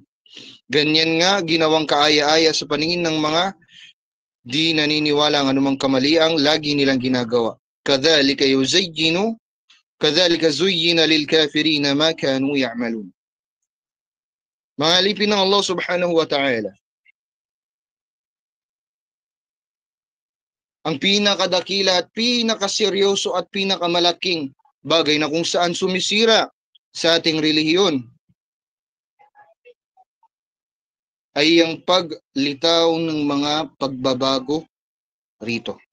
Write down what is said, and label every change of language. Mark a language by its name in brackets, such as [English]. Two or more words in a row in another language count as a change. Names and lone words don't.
[Filipino] Ganyan nga ginawang kaaya-aya sa paningin ng mga di naniniwala ang anumang kamaliang lagi nilang ginagawa. [Arabic] كذلك زين للكافرين ما كانوا يعملون. [Filipino] Mga alipin ng Allah [Arabic] سبحانه وتعالى, [Filipino] ang pinakadakila at pinakaseryoso at pinakamalaking bagay na kung saan sumisira sa ating relihiyon ay ang paglitaw ng mga pagbabago rito.